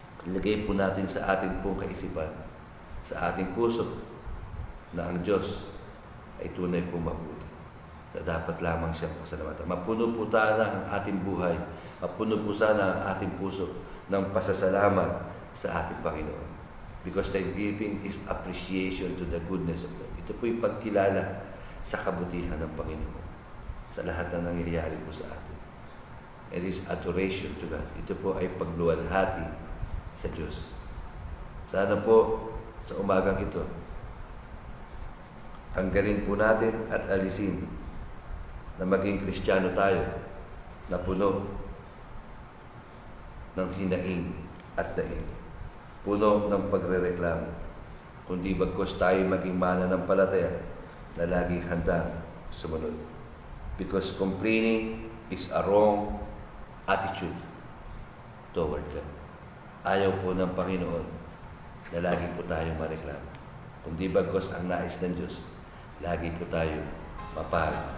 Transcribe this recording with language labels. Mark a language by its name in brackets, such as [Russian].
[Filipino] Ilagay po natin sa ating pong kaisipan, sa ating puso, na ang Diyos ay tunay po mabuti. Na dapat lamang siyang pasalamatan. Mapuno po sana ang ating buhay, mapuno po sana ang ating puso ng pasasalamat sa ating Panginoon. [English] Because Thanksgiving is appreciation to the goodness of God. [Filipino] Ito po yung pagkilala sa kabutihan ng Panginoon sa lahat na nangyayari po sa atin. It is adoration to God. Ito po ay pagluwalhati sa Diyos. Sana po sa umagang ito, tanggalin po natin at alisin na maging Kristiyano tayo na puno ng hinaing at daing. Puno ng pagrereklamo. Kundi bagkos tayo maging mananampalataya na laging handang sumunod. [English] Because complaining is a wrong attitude toward God. [Filipino] Ayaw po ng Panginoon na lagi po tayo mareklamo. Kundi bagkos ang nais ng Diyos, lagi po tayo mapari.